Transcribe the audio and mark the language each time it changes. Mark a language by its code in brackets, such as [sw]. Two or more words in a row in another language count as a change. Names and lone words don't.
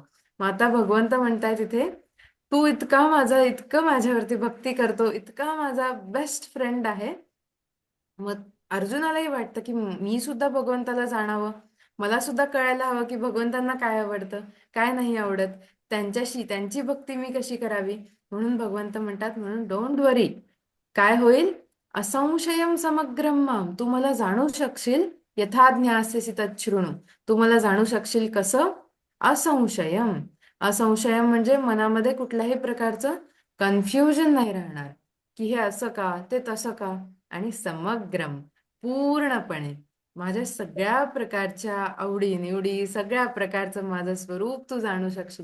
[mr] मग आता भगवंत म्हणताय तिथे, तू इतकं माझ्यावरती भक्ती करतो, इतका माझा [en] best friend [mr] आहे. मग अर्जुनालाही वाटतं की मी सुद्धा भगवंताला जाणावं, मला सुद्धा कळायला हवं की भगवंतांना काय आवडतं, काय नाही आवडत, त्यांची भक्ती मी कशी करावी. म्हणून भगवंत म्हणतात, म्हणून [en] don't worry. [mr] काय होईल? [sa] असंशयम समग्रम माम. [mr] तू मला जाणू शकशील, [sa] यथा ज्ञास्यसि तच्छृणु. [mr] तू मला जाणू शकशील कसं? असंशयम. असंशयम म्हणजे मनामध्ये कुठल्याही प्रकारचं कन्फ्युजन नाही राहणार, की हे असं का, ते तसं का. आणि समग्रम, पूर्णपणे माझ्या सगळ्या प्रकारच्या आवडी निवडी, सगळ्या प्रकारचं माझं स्वरूप तू जाणू शकशील.